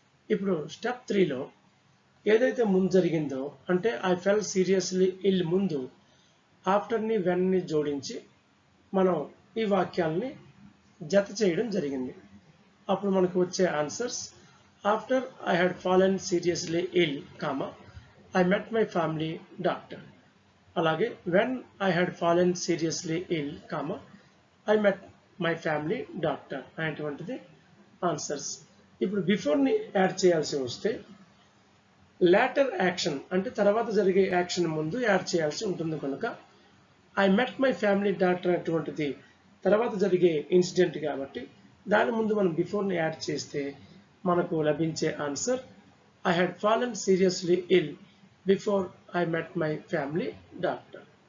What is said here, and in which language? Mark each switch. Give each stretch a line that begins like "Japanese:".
Telugu: ఇప్పుడు స్టెప్ 3లో ఏదైతే ముందు జరిగిందో, అంటే
English: I fell seriously ill
Telugu: ముందు ఆఫ్టర్ని వెన్ని జోడించి మనం ఈ వాక్యాలని జత చేయడం జరిగింది. అప్పుడు మనకు వచ్చే answers
English: after I had fallen seriously ill, I met my family doctor.
Telugu: అలాగే
English: when I had fallen seriously ill, I met my family doctor
Telugu: అనేటువంటిది ఆన్సర్స్. ఇప్పుడు బిఫోర్ని యాడ్ చేయాల్సి వస్తే లాటర్ యాక్షన్ అంటే తర్వాత జరిగే యాక్షన్ ముందు యాడ్ చేయాల్సి ఉంటుంది కనుక
English: I met my family doctor
Telugu: అటువంటిది తర్వాత జరిగే ఇన్సిడెంట్ కాబట్టి దాని ముందు మనం బిఫోర్ని యాడ్ చేస్తే మనకు లభించే answer
English: I had fallen seriously ill before I met my family doctor.